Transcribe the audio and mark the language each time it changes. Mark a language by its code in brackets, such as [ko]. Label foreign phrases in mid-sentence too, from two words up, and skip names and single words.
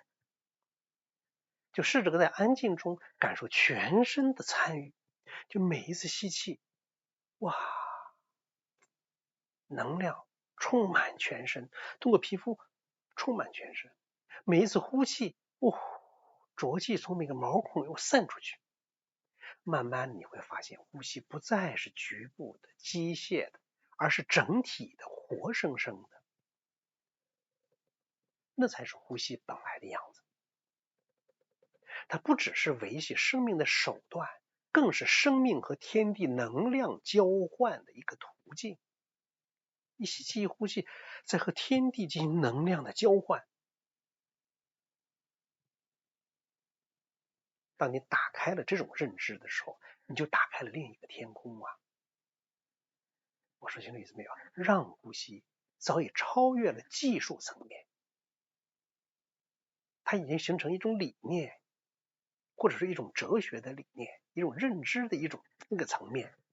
[zh] 就試着在安靜中感受全身的參與，就每一次吸氣，能量充滿全身，通過皮膚充滿全身。每一次呼氣，浊氣從每個毛孔又散出去。慢慢你會發現，呼吸不再是局部的、機械的，而是整體的、活生生的。那才是呼吸本來的樣子。它不只是維繫生命的手段， 更是生命和天地能量交换的一个途徑。一吸气一呼气，在和天地进行能量的交换。当你打开了这种認知的時候，你就打開了另一個天空啊！我說清楚意思沒有？讓呼吸早已超越了技術層面，它已經形成一種理念，或者是一種哲學的理念，一種認知的一種那個層面。